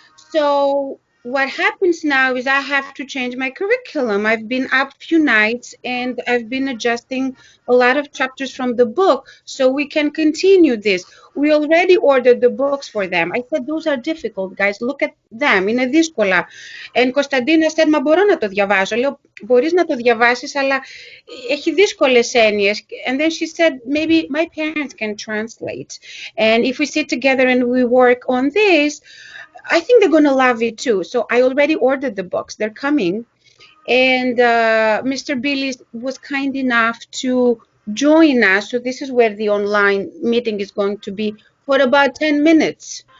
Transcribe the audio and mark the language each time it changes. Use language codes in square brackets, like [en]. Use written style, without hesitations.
[en] So what happens now is I have to change my curriculum. I've been up a few nights and I've been adjusting a lot of chapters from the book so we can continue this. We already ordered the books for them. I said, those are difficult, guys. Look at them. [el] Είναι δύσκολα. And Κωνσταντίνα [en] said, [el] μα μπορώ να το διαβάσω. Λέω, μπορείς να το διαβάσεις, αλλά έχει δύσκολες έννοιες. [en] And then she said, maybe my parents can translate. And if we sit together and we work on this, I think they're going to love it too. So I already ordered the books. They're coming. And Mr. Billy was kind enough to join us. So this is where the online meeting is going to be for about 10 minutes.